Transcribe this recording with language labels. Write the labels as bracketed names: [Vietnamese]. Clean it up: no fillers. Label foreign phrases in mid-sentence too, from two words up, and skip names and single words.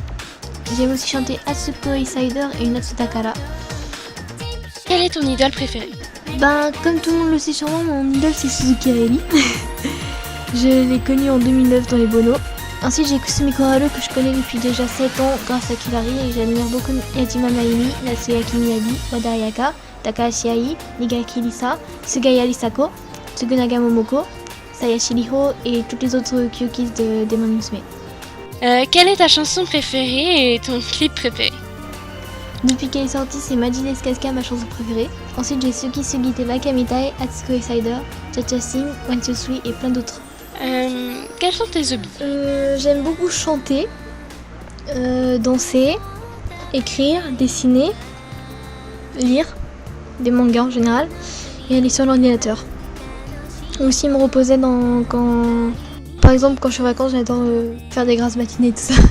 [French] J'aime aussi chanter Atsuko Insider et Natsu Dakara. Quelle est ton idole préférée? Comme tout le monde le sait sûrement, mon idole c'est Suzuki Remi. Je l'ai connue en 2009 dans les Bono. Ensuite j'ai Kusumiko Haru que je connais depuis déjà 7 ans grâce à Killary et j'admire beaucoup Yajima Maimi, Natsuyaki Miyabi, Wada Ayaka, Takahashi Ai, Nigaki Lisa, Sugaya Risako, Tsugunaga Momoko, Sayashi Riho et toutes les autres Kyokis de Demon Musume. Quelle est ta chanson préférée et ton clip préféré? Depuis qu'elle est sortie, c'est Maji desu Kasuka ma chanson préférée. Ensuite j'ai Suki Sugite Bakamitai, Atsuko Insider, Cha Sing, One Two Three et plein d'autres. Quels sont tes hobbies? J'aime beaucoup chanter, danser, écrire, dessiner, lire des mangas en général et aller sur l'ordinateur. Aussi me reposer par exemple quand je suis en vacances j'adore faire des grasses matinées et tout ça.